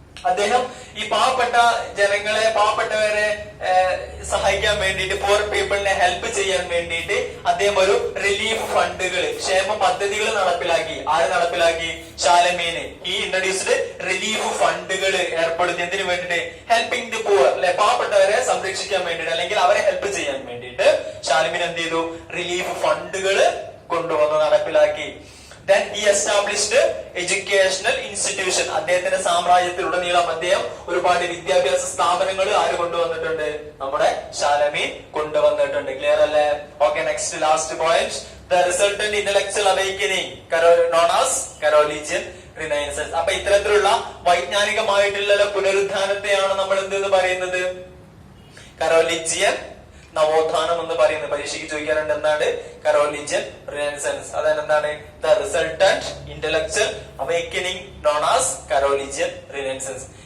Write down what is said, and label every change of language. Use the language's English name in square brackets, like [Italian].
[Malayalam] അദ്ദേഹം ഈ പാവപ്പെട്ട ജനങ്ങളെ, പാവപ്പെട്ടവരെ സഹായിക്കാൻ വേണ്ടിയിട്ട്, പുവർ പീപ്പിളിനെ ഹെൽപ്പ് ചെയ്യാൻ വേണ്ടിയിട്ട് അദ്ദേഹം ഒരു റിലീഫ് ഫണ്ടുകൾ, ക്ഷേമ പദ്ധതികൾ നടപ്പിലാക്കി. ആര് നടപ്പിലാക്കി? ഷാലമീന്. ഈ ഇൻട്രൊഡ്യൂസ്ഡ് റിലീഫ് ഫണ്ടുകൾ ഏർപ്പെടുത്തി. എന്തിനു വേണ്ടിയിട്ട്? [English] helping the poor, [Malayalam] അല്ലെ, പാവപ്പെട്ടവരെ സംരക്ഷിക്കാൻ വേണ്ടിയിട്ട് അല്ലെങ്കിൽ അവരെ ഹെൽപ്പ് ചെയ്യാൻ വേണ്ടിയിട്ട് ഷാലമീൻ എന്ത് ചെയ്തു? റിലീഫ് ഫണ്ടുകൾ കൊണ്ടുവന്നു, നടപ്പിലാക്കി. [English] Then he established educational institution. [Malayalam] അദ്ദേഹത്തിന്റെ സാമ്രാജ്യത്തിലുടനീളം അദ്ദേഹം ഒരുപാട് വിദ്യാഭ്യാസ സ്ഥാപനങ്ങൾ ആര് കൊണ്ടുവന്നിട്ടുണ്ട്? നമ്മുടെ ഷാലമീൻ കൊണ്ടുവന്നിട്ടുണ്ട്. ക്ലിയർ അല്ലേ? Okay, next last point. [English] The resultant intellectual awakening known as Carolingian Renaissance. [Malayalam] അപ്പൊ ഇത്തരത്തിലുള്ള വൈജ്ഞാനികമായിട്ടുള്ള പുനരുദ്ധാനത്തെയാണ് നമ്മൾ എന്തെന്ന് പറയുന്നത്? കരോലിഞ്ചിയൻ നവോത്ഥാനം എന്ന് പറയുന്നത്. പരീക്ഷയ്ക്ക് ചോദിക്കാറുണ്ട് എന്താണ് കരോലിഞ്ചിയൻ റിനൈസൻസ്. അതെന്താണ്? [English] The resultant intellectual awakening known as Carolingian renaissance.